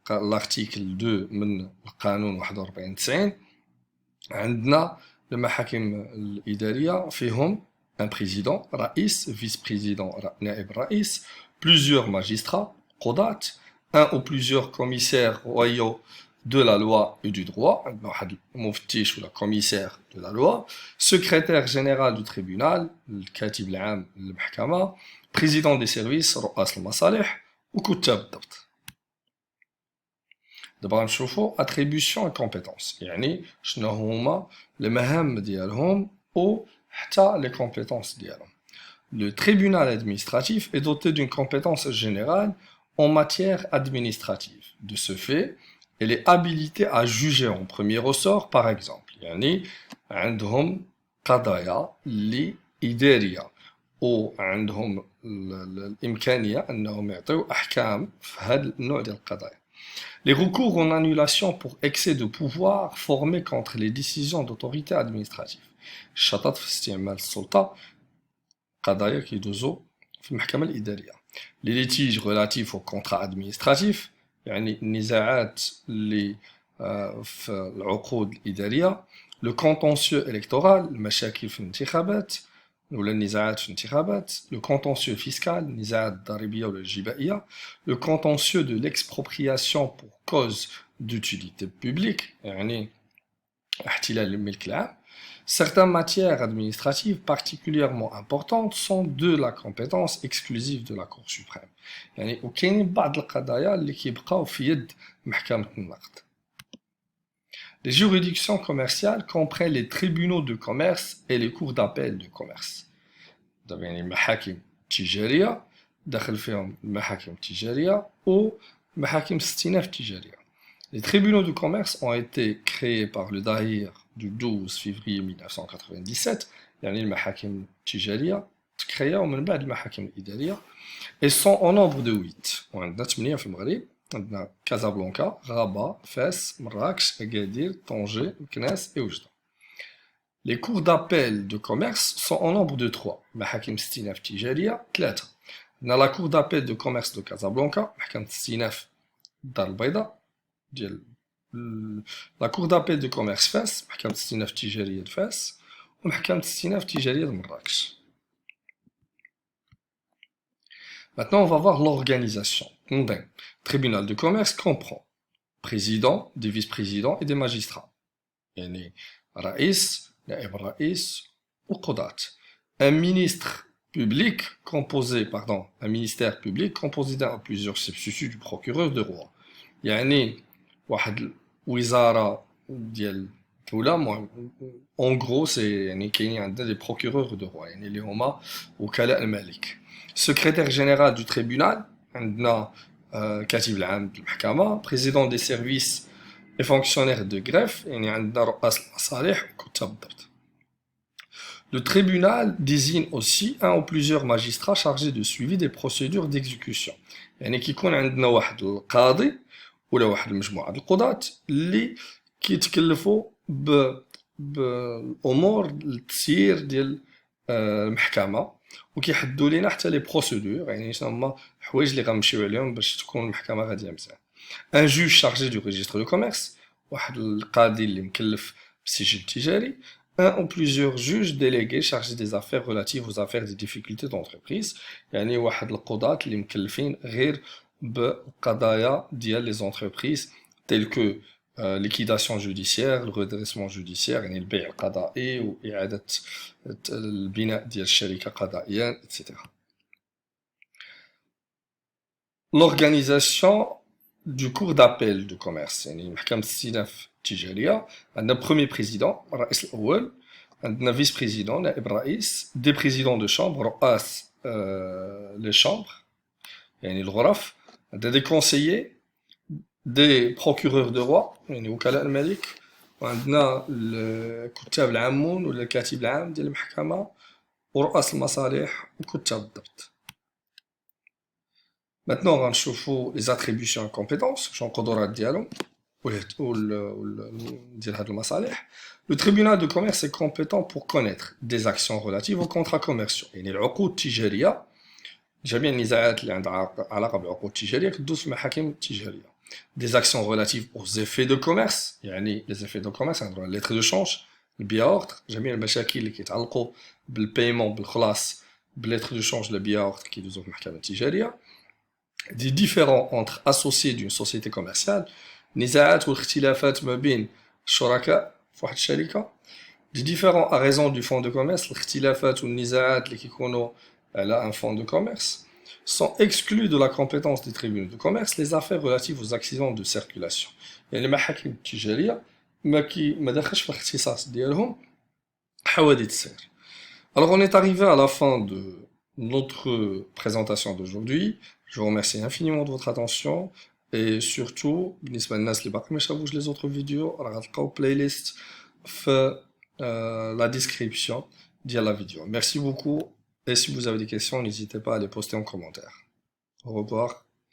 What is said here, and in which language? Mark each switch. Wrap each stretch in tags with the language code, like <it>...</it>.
<fr>l'article 2</fr> <ar>من القانون 41/90 عندنا المحاكم الإدارية فيهم</ar> <fr>un président, رئيس, vice-président, نائب رئيس, plusieurs magistrats, قضاة, un ou plusieurs commissaires royaux de la loi et du droit, المفتش ou la commissaire de la loi, secrétaire général du tribunal,</fr> <ar>الكاتب العام للمحكمة,</ar> <fr>président des services,</fr> <ar>رؤاس المصالح, وكتاب الضبط. دابا نشوفوا</ar> <fr>attribution et compétence،</fr> <ar>يعني شنو هما المهام ديالهم و حتى les compétences ديالهم.</ar> <fr>Le tribunal administratif est doté d'une compétence générale en matière administrative. De ce fait, elle est habilitée à juger en premier ressort, par exemple.</fr> <ar>يعني عندهم قضايا اللي إدارية وعندهم الإمكانية أنهم يعطيو أحكام في هذا النوع ديال القضايا.</ar> <fr>Les recours en annulation pour excès de pouvoir formés contre les décisions d'autorité administrative.</fr> <ar>الشطط في استعمال السلطة قضايا كيدوزو في المحكمة الإدارية.</ar> <fr>Les litiges relatifs aux contrats administratifs</fr> <ar>يعني النزاعات اللي في العقود الإدارية.</ar> <fr>Le contentieux électoral</fr> <ar>المشاكل في الانتخابات ولا النزاعات في الانتخابات.</ar> <fr>Le contentieux fiscal</fr> <ar>النزاعات الضريبية ولا الجبائية.</ar> <fr>Le contentieux de l'expropriation pour cause d'utilité publique</fr> <ar>يعني احتلال الملك العام.</ar> <fr>Certaines matières administratives particulièrement importantes sont de la compétence exclusive de la Cour suprême.</fr> <ar>يعني وكاينين بعض القضايا اللي كيبقاو في يد محكمة النقد.</ar> <fr>Les juridictions commerciales comprennent les tribunaux de commerce et les cours d'appel de commerce.</fr> <ar>دابا يعني المحاكم التجارية داخل فيهم المحاكم التجارية ومحاكم الاستئناف التجارية.</ar> <fr>Les tribunaux de commerce ont été créés par le Dahir du 12 février 1997</fr> <ar>يعني المحاكم التجارية تكرياو من بعد المحاكم الإدارية</ar> <fr>et sont au nombre de 8</fr> <ar>وعندنا 8 في المغرب. عندنا كازابلانكا، غابة، فاس، مراكش، أكادير، طنجة، مكناس et وجدة.</ar> <fr>Les cours d'appel de commerce sont au nombre de 3</fr> <ar>محاكم الاستئناف التجارية 3. عندنا</ar> <fr>la cour d'appel de commerce de Casablanca</fr> <ar>محكمة الاستئناف الدار البيضاء ديال</ar> <fr>la cour d'appel de commerce</fr> <ar>فاس محكمة الاستئناف التجارية د فاس ومحكمة الاستئناف التجارية د مراكش.</ar> <fr>Maintenant, on va voir l'organisation. Le tribunal de commerce comprend présidents, des vice-présidents et des magistrats.</fr> <ar>يعني رئيس نائب الرئيس وقضاة.</ar> <fr>Un ministre public composé, pardon, un ministère public composé d'un ou plusieurs substituts du procureur de roi.</fr> <ar>يعني واحد الوزارة ديال الدولة</ar> <fr>en gros c'est</fr> <ar>يعني كاينين عندنا</ar> <fr>des procureurs de roi</fr> <ar>يعني اللي هما وكلاء الملك.</ar> <fr>Secrétaire général du tribunal</fr> <ar>عندنا كاتب العام المحكمة,</ar> <fr>président des services et fonctionnaires de greffe</fr> <ar>يعني عندنا رؤاس المصالح وكتاب الضبط.</ar> <fr>Le tribunal désigne aussi un ou plusieurs magistrats chargés de suivi des procédures d'exécution.</fr> <ar>يعني كيكون عندنا واحد القاضي ولا واحد المجموعة ديال القضاة اللي كيتكلفوا بأمور التسيير ديال المحكمة وكيحدوا لينا حتى لي بروسيدور يعني شنو هما الحوايج اللي غنمشيو عليهم باش تكون المحكمة غادية مزيان.</ar> <fr>Un juge chargé du registre de commerce,</fr> <ar>واحد القاضي اللي مكلف بالسجل التجاري,</ar> <fr>un ou plusieurs juges délégués chargés des affaires relatives aux affaires des difficultés d'entreprise,</fr> <ar>يعني واحد القضاة اللي مكلفين غير بالقضايا ديال</ar> <fr>les entreprises telles que liquidation judiciaire, le redressement judiciaire,</fr> <ar>يعني البيع القضائي وإعادة البناء ديال الشركة قضائيا,</ar> <fr>etc. L'organisation du cours d'appel de commerce</fr> <ar>يعني محكمة الاستئناف التجارية عندنا premier président الرئيس الأول, عندنا vice président نائب الرئيس,</ar> <fr>des présidents de chambre</fr> <ar>رؤاس les chambres يعني الغرف, عندنا des conseillers,</ar> <fr>des procureurs de roi</fr> <ar>يعني وكلاء الملك, وعندنا الكتاب العامون ولا الكاتب العام ديال المحكمة ورؤاس المصالح وكتاب الضبط.</ar> <fr>Maintenant, on va نشوفوا les attributions et compétences,</fr> <ar>شنو القدرات ديالهم ديال هاد المصالح.</ar> <fr>Le tribunal de commerce est compétent pour connaître des actions relatives aux contrats commerciaux.</fr> <ar>يعني العقود التجارية, جميع النزاعات اللي عندها علاقة بالعقود التجارية كدوز في المحاكم التجارية.</ar> <fr>Des actions relatives aux effets de commerce,</fr> <ar>يعني les effets de commerce عندنا</ar> <fr>les lettres de change,</fr> <ar>البيع اوردر, جميع المشاكل اللي كيتعلقوا بالبايمون بالخلاص بالlettres de change البيع اوردر كيدوزو في المحكمة التجارية.</ar> <fr>Des différends entre associés d'une société commerciale,</fr> <ar>نزاعات والاختلافات ما بين الشركاء في واحد الشركة.</ar> <fr>Des différends à raison du fonds de commerce,</fr> <ar>الاختلافات والنزاعات اللي كيكونوا على</ar> <fr>un fonds de commerce, sont exclus de la compétence des tribunaux de commerce les affaires relatives aux accidents de circulation.</fr> <ar>يعني المحاكم التجارية ما داخلش في الاختصاص ديالهم حوادث السير.</ar> <fr>Alors on est arrivé à la fin de notre présentation d'aujourd'hui. Je vous remercie infiniment de votre attention et surtout</fr> <ar>بالنسبة للناس اللي باقي ما شافوش</ar> <fr>les autres vidéos</fr> <ar>راه غتلقاو</ar> <fr>playlist في la description ديال la vidéo. Merci beaucoup et si vous avez des questions n'hésitez pas à les poster en commentaire. Au revoir.</fr>